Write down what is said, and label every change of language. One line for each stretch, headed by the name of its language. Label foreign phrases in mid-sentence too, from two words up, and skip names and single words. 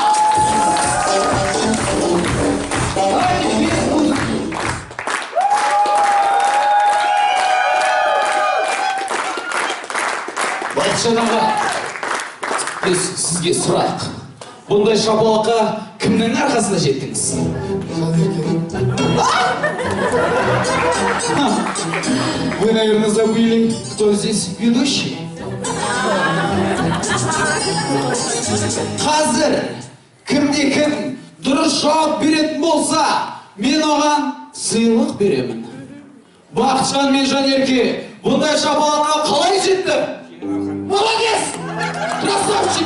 Kazakh: Бақытжан аға, біз сізге сұрақ. Бұндай шапалаққа кімнің арқасында жеттіңіз?
Russian: Вы, наверное, забыли, кто здесь ведущий?
Kazakh: Қазір кімде-кім дұрыс жауап беретін болса, мен оған сыйлық беремін. Бақытжан мен Жанерке бұндай шапалаққа қалай жетті?
Russian: Молодец! Красавчик!